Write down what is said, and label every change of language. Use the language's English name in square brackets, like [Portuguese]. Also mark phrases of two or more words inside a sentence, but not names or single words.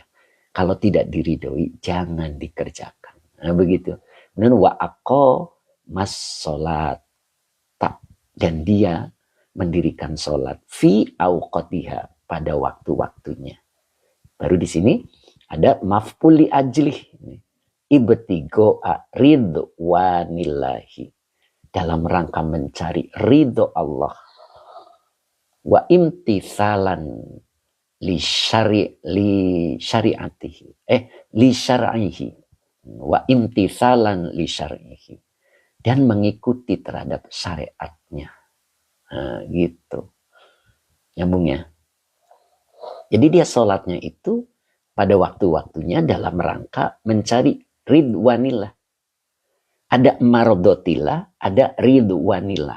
[Indonesian] Kalau tidak diridhoi, jangan dikerjakan. Nah begitu. [Arabic] Kemudian وأقام الصلاة. [Indonesian] Dan dia mendirikan sholat. [Arabic] في أوقاتها, [Indonesian] pada waktu-waktunya. Baru di sini ada [Arabic] مفعول لأجله. ابتغاء رضوان الله. [Indonesian] Dalam rangka mencari ridho Allah. [Arabic] وامتثالا لشريعته. لشرعه. وامتثالا لشرعه. [Indonesian] Dan mengikuti terhadap syariatnya. Nah, gitu. Nyambung ya. Jadi dia sholatnya itu pada waktu-waktunya dalam rangka mencari ridwanillah. Ada marodotillah, ada ridwanillah.